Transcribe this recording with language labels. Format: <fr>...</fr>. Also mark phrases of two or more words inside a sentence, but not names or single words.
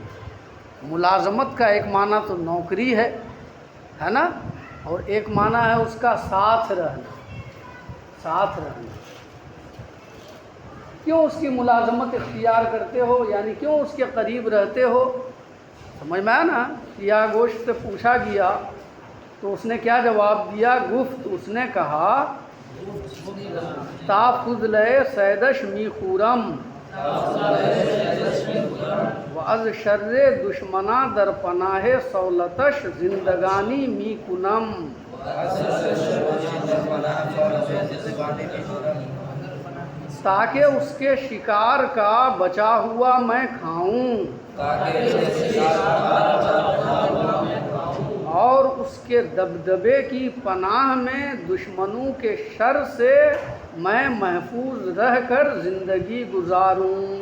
<ur>ملازمت کا ایک معنی تو نوکری ہے نا، اور ایک معنی ہے اس کا ساتھ رہنا۔ ساتھ رہنا کیوں اس کی ملازمت اختیار کرتے ہو، یعنی کیوں اس کے قریب رہتے ہو؟ سمجھ میں آیا نا؟ سیاہ گوش سے پوچھا گیا تو اس نے کیا جواب دیا؟</ur> <fa>گفت،</fa> <ur>اس نے کہا</ur> <fa>تا فضلِ سیدش می خورم و از شر دشمنا در پناہ سولتش زندگانی می کنم۔</fa> <ur>تاکہ اس کے شکار کا بچا ہوا میں کھاؤں اور اس کے دبدبے کی پناہ میں دشمنوں کے شر سے میں محفوظ رہ کر زندگی گزاروں۔</ur>